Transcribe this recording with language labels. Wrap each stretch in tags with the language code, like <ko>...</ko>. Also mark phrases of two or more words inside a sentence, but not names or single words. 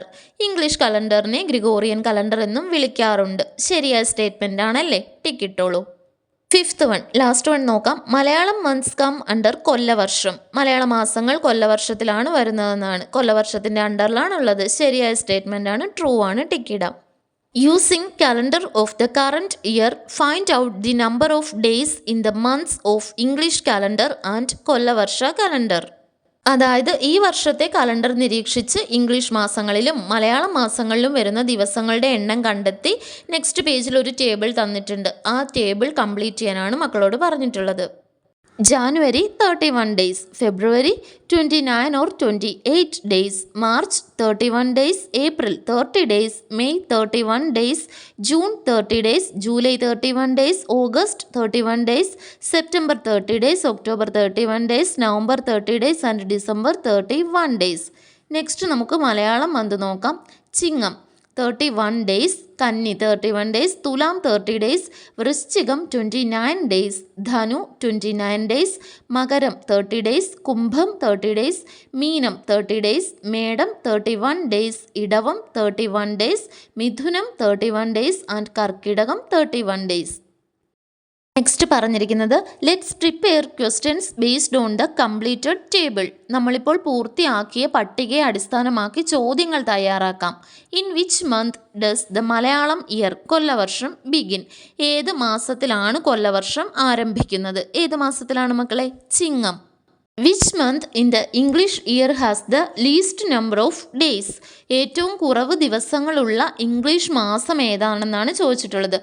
<ml>ഇംഗ്ലീഷ് കലണ്ടറിനെ ഗ്രിഗോറിയൻ കലണ്ടർ എന്നും വിളിക്കാറുണ്ട്. ശരിയായ സ്റ്റേറ്റ്മെൻ്റ് ആണല്ലേ? ടിക്കിട്ടോളൂ.</ml> <en>fifth one, last one</en> <ml>നോക്കാം.</ml> <en>മലയാളം months come under കൊല്ലവർഷം.</en> <ml>മലയാള മാസങ്ങൾ കൊല്ലവർഷത്തിലാണ് വരുന്നതെന്നാണ്. കൊല്ലവർഷത്തിൻ്റെ അണ്ടറിലാണുള്ളത്. ശരിയായ സ്റ്റേറ്റ്മെൻ്റ് ആണ്. ട്രൂ ആണ്. ടിക്കിടാം.</ml> <en>യൂസിങ് calendar of the current year, find out the number of days in the months of English calendar and കൊല്ലവർഷ calendar.</en> <ml>അതായത് ഈ വർഷത്തെ കലണ്ടർ നിരീക്ഷിച്ച് ഇംഗ്ലീഷ് മാസങ്ങളിലും മലയാളം മാസങ്ങളിലും വരുന്ന ദിവസങ്ങളുടെ എണ്ണം കണ്ടെത്തി നെക്സ്റ്റ് പേജിൽ ഒരു ടേബിൾ തന്നിട്ടുണ്ട്. ആ</ml> <en>table complete</en> <ml>ചെയ്യാനാണ് മക്കളോട് പറഞ്ഞിട്ടുള്ളത്.</ml> <en>January 31 days, February 29 or 28 days, March 31 days, April 30 days, May 31 days, June 30 days, July 31 days, August 31 days, September 30 days, October 31 days, November 30 days and December 31 days.</en> <ml>നെക്സ്റ്റ് നമുക്ക് മലയാളം മന്ത് നോക്കാം. ചിങ്ങം 31 days, കന്നി 31 days, തുലാം 30 days, വൃശ്ചികം 29 days, ധനു 29 days, മകരം 30 days, കുംഭം 30 days, മീനം 30 days, മേടം 31 days, ഇടവം 31 days, മിഥുനം 31 days ആൻഡ് കർക്കിടകം 31 days.</ml> <en>നെക്സ്റ്റ് പറഞ്ഞിരിക്കുന്നത് let's prepare questions based on the completed table.</en> <ml>നമ്മളിപ്പോൾ പൂർത്തിയാക്കിയ പട്ടികയെ അടിസ്ഥാനമാക്കി ചോദ്യങ്ങൾ തയ്യാറാക്കാം.</ml> <en>In which month does the Malayalam year, കൊല്ലവർഷം, ബിഗിൻ?</en> <ml>ഏത് മാസത്തിലാണ് കൊല്ലവർഷം ആരംഭിക്കുന്നത്? ഏത് മാസത്തിലാണ് മക്കളെ? ചിങ്ങം.</ml> <en>Which month in the English year has the least number of days?</en> <ml>ഏറ്റവും കുറവ് ദിവസങ്ങളുള്ള ഇംഗ്ലീഷ് മാസം ഏതാണെന്നാണ് ചോദിച്ചിട്ടുള്ളത്.</ml>